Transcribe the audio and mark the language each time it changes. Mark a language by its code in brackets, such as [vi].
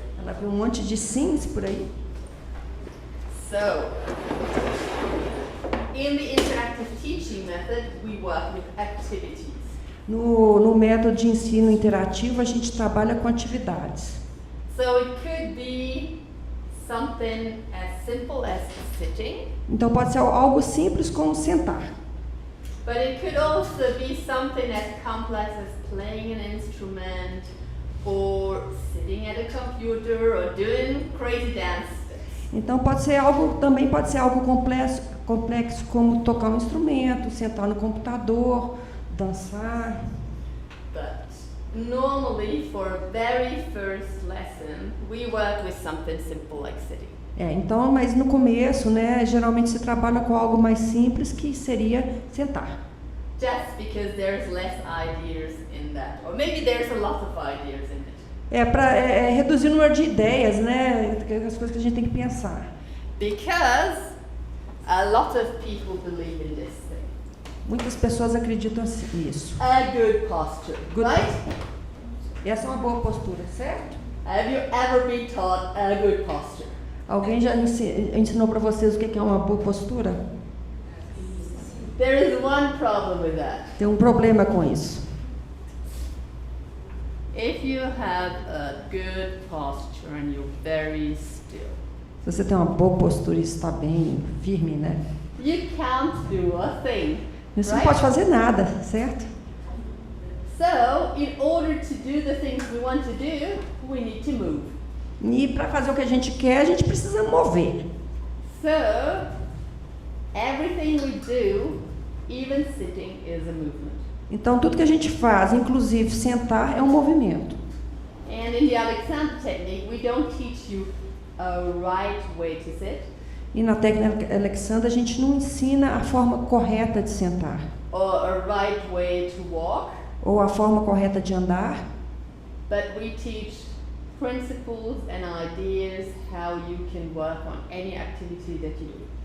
[pt] Ela viu um monte de sims por aí. [en] So, in the interactive teaching method, we work with activities. [pt] No método de ensino interativo, a gente trabalha com atividades. [en] So it could be something as simple as sitting. [pt] Então pode ser algo simples como sentar. [en] But it could also be something as complex as playing an instrument, or sitting at a computer, or doing crazy dances. [pt] Então também pode ser algo complexo como tocar um instrumento, sentar no computador, dançar. [en] But normally, for very first lesson, we work with something simple like sitting. [pt] Então, mas no começo, né, geralmente se trabalha com algo mais simples, que seria sentar. [en] Just because there's less ideas in that, or maybe there's a lot of ideas in it. [pt] Para reduzir o número de ideias, né, as coisas que a gente tem que pensar. [en] Because a lot of people believe in this thing. [pt] Muitas pessoas acreditam nisso. [en] A good posture, right? [pt] Essa é uma boa postura, certo? [en] Have you ever been taught a good posture? [pt] Alguém já ensinou para vocês o que é uma boa postura? [en] There is one problem with that. [pt] Tem um problema com isso. [en] If you have a good posture and you're very still, [pt] Se você tem uma boa postura e está bem firme, né? [en] you can't do a thing. [pt] Você não [en] right? [pt] pode fazer nada, certo? [en] So, in order to do the things we want to do, we need to move. [pt] E para fazer o que a gente quer, a gente precisa mover. [en] So, everything we do, even sitting, is a movement. [pt] Então, tudo que a gente faz, inclusive sentar, é um movimento. [en] And in the Alexander technique, we don't teach you a right way to sit, [pt] E na técnica Alexander, a gente não ensina a forma correta de sentar, [en] or a right way to walk, [pt] ou a forma correta de andar, [en] but we teach principles and ideas how you can work on any activity that you do.